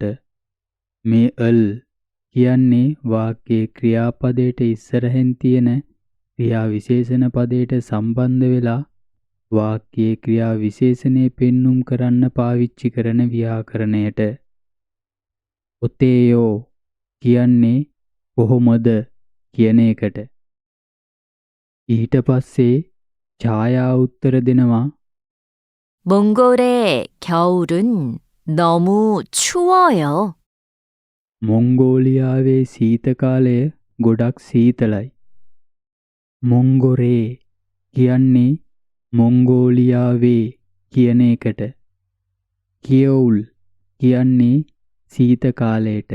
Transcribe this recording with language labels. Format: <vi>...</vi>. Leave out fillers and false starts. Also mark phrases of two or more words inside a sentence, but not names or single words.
<si>මේ ල් කියන්නේ වාක්‍යයේ ක්‍රියාපදයට ඉස්සරහින් තියෙන ක්‍රියා විශේෂණ පදයට සම්බන්ධ වෙලා වාක්‍යයේ ක්‍රියා විශේෂණය පෙන්눔 කරන්න පාවිච්චි කරන ව්‍යාකරණයට. ඔතේයෝ කියන්නේ කොහොමද කියන එකට. ඊට පස්සේ ඡායා උත්තර දෙනවා.</si> <ko>몽골의 겨울은 너무 추워요.</ko> <si>මොංගෝලියාවේ සීත කාලය ගොඩක් සීතලයි. මොංගොරේ කියන්නේ මොංගෝලියාවේ කියන එකට. කියවුල් කියන්නේ සීත කාලයට.</si>